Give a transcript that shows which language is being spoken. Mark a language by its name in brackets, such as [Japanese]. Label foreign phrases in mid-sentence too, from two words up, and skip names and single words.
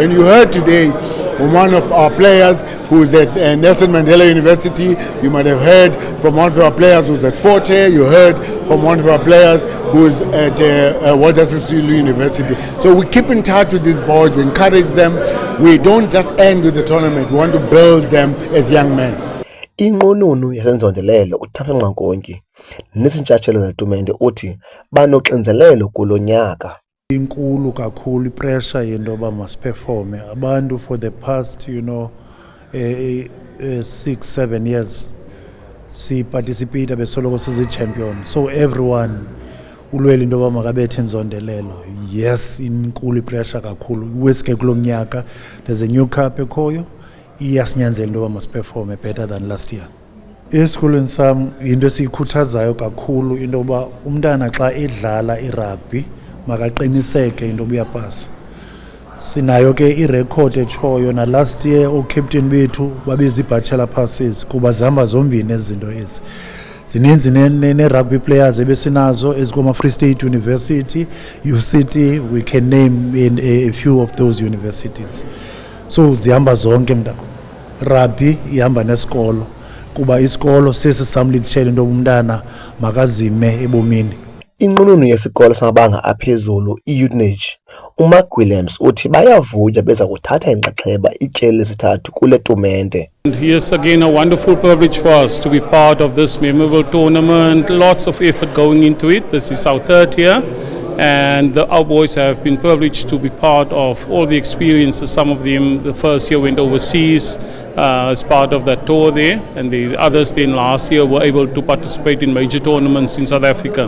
[English] And you heard today from one of our players who's at Nelson Mandela University. You might have heard from one of our players who's at Fort Hare. You heard from one of our players who's at Walter Sisulu University. So we keep in touch with these boys. We encourage them. We don't just end with the tournament. We want to build them as young men. [Xhosa] Inqununu yaseNzondelelo uThapha Nqankonki nezintshatshelo zetumente uthi banoxinzelelo kulo nyaka. Inkulu kakhulu ipressure yento yoba masiperforme abantu [English] for the past 6-7 years [Xhosa] si-participate besoloko sizi-champion, [English] so everyone [Xhosa] ulwela into yoba makabethe Nzondelelo. Yes, inkulu ipressure kakhulu weske kulo mnyaka. [English] There's a new cup [Xhosa] ekhoyo, iyasinyanzela into yoba masiperforme [English] better than last year. [Xhosa] Esikolweni sam into esiyikhuthazayo kakhulu into yoba umntana xa edlala irugby makaqiniseke into uyapasa. Sinayo ke irecord etshoyo na [English] last year [Xhosa] o-captain bethu babezi- [English] bachelor passes [Xhosa] kuba zihamba zombini ezinto ezi. Zininzi ne-rugby players ebesinazo [English] ezikoma-Free State University, UCT, we can name in a few of those universities. [Xhosa] So zihamba zonke mntana. Rugby ihamba nesikolo kuba isikolo sesisamlitshela into umntana makazime ebomini. Inqununu yesikole samabanga aphezulu i-UNAGE uMark Williams uthi bayavuya beza kuthatha inxaxheba ityeli lesithathu kule tumente. [English] Yes, again a wonderful privilege for us to be part of this memorable tournament. Lots of effort going into it. This is our 3rd year, and our boys have been privileged to be part of all the experiences. Some of them the first year went overseas as part of that tour there, and the others then last year were able to participate in major tournaments in South Africa.